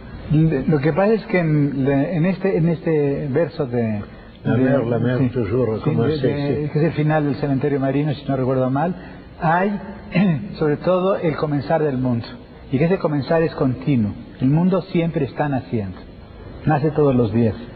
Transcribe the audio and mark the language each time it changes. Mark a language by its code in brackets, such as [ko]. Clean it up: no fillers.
[es] Lo que pasa es que en este verso de [fr] la mer toujours recommencé, [es] que es el final del Cementerio Marino, si no recuerdo mal, hay sobre todo el comenzar del mundo, y que ese comenzar es continuo. El mundo siempre está naciendo, nace todos los días.